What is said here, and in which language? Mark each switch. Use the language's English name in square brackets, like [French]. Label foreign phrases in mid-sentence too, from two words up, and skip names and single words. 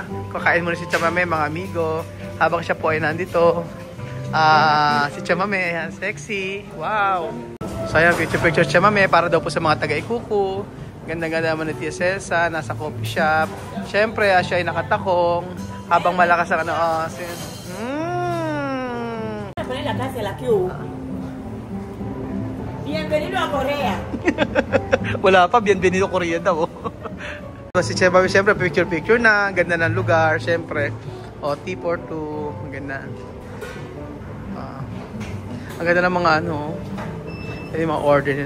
[Filipino] Kakain mo na si Chamame, mga amigo. Habang siya po ay nandito. Si Chamame, ayan, sexy. Wow. So ayan, picture Chamame para daw po sa mga taga-Ikuku. Ganda-ganda naman ni Tia Cesa, nasa coffee shop. Siyempre, siya ay nakatakong habang malakas ang [Spanish] Poner la clase, la Q. Bienvenido a Korea. [Filipino] Wala pa, bienvenido Korea daw. Si Chema, siyempre, picture na. Ganda ng lugar, siyempre. T42, ang ganda. Ang ganda ng mga yung mga order nila.